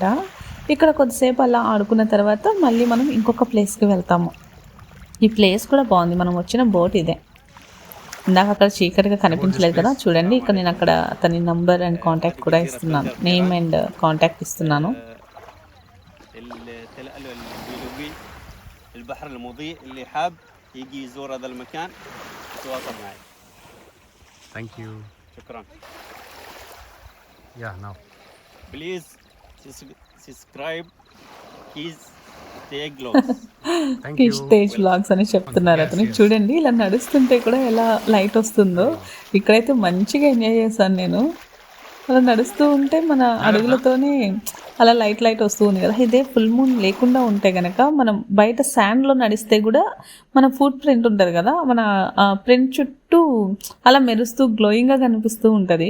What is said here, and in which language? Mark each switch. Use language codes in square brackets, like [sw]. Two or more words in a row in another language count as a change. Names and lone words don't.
[te] ఇక్కడ కొద్దిసేపు అలా ఆడుకున్న తర్వాత మళ్ళీ మనం ఇంకొక ప్లేస్కి వెళ్తాము. ఈ ప్లేస్ కూడా బాగుంది. మనం వచ్చిన బోట్ ఇదే. ఇందాక అక్కడ చీకటిగా కనిపించలేదు కదా, చూడండి ఇక్కడ నేను అక్కడ అతని [en] number and contact [te] కూడా ఇస్తున్నాను, [en] name and contact [te] ఇస్తున్నాను. [ar] البحر المضيء اللي حاب يجي يزور هذا المكان يتواصل معي. [en] Thank you. [ar] شكرا. [en] Yeah, now. Please subscribe Kish Tej Vlogs. Thank [te] కిష్ [en] you. [te] తేజ్ వ్లాగ్స్ అని చెప్తున్నారు అతను. చూడండి ఇలా నడుస్తుంటే కూడా ఎలా లైట్ వస్తుందో. ఇక్కడైతే మంచిగా ఎంజాయ్ చేశాను నేను. అలా నడుస్తూ ఉంటే మన అడుగులతోనే అలా లైట్ వస్తూ ఉంది కదా. ఇదే [en] full moon [te] లేకుండా ఉంటే కనుక మనం బయట శాండ్లో నడిస్తే కూడా మన [en] foot print [te] ఉంటుంది కదా, మన ప్రింట్ చుట్టూ అలా మెరుస్తూ గ్లోయింగ్గా కనిపిస్తూ ఉంటుంది.